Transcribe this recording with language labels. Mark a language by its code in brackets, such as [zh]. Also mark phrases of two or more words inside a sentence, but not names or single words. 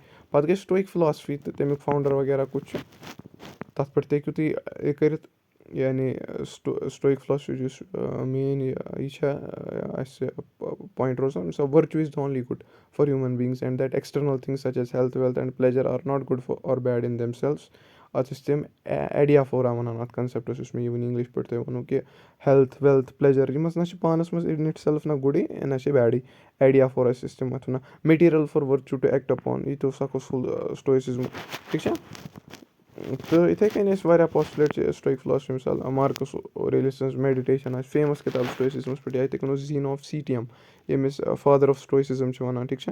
[ks] پَتہٕ گٔے [en] Stoic philosophy [ks] تہٕ تَمیُک فاوُنٛڈَر وغیرہ کُس چھُ تَتھ پٮ۪ٹھ تہِ ہیٚکِو تُہۍ یہِ کٔرِتھ. [en] یعنی Stoic philosophy [ks] یُس مین یہِ چھےٚ اَسہِ پویِنٛٹ روزان مِثال [en] virtue is the only good for human beings and that external things such as health wealth and pleasure are not good or bad in themselves. [ks] اَتھ ٲسۍ تِم ایڈیافورا وَنان اَتھ کَنسیپٹَس یُس مےٚ یہِ وٕنۍ اِنٛگلِش پٲٹھۍ تۄہہِ ووٚنوٗ کہِ [en] health wealth pleasure [ks] یِم نہ چھِ پانَس منٛز [en] in itself [ks] نہ گُڈٕے نہ چھِ بیڈٕے ایڈیافورا ٲسۍ تِم اَتھ وَنان [en] material for virtue to act upon [ks] یہِ تہِ اوس اکھ اصوٗل سٹویسِزم ٹھیٖک چھا. تہٕ یِتھَے کٔنۍ ٲسۍ واریاہ پاسٹُلیٹ چھِ [en] Stoic philosophy [ks] مِثال مارکٕس اورلیَس سٕنٛز میڈِٹیشَن آسہِ فیمَس کِتاب سٹویسِزمَس پٮ۪ٹھ یا یِتھَے کٔنۍ اوس زیٖنو آف سیٖٹِیَم ییٚمِس [en] father of Stoicism [ks] چھِ وَنان ٹھیٖک چھا.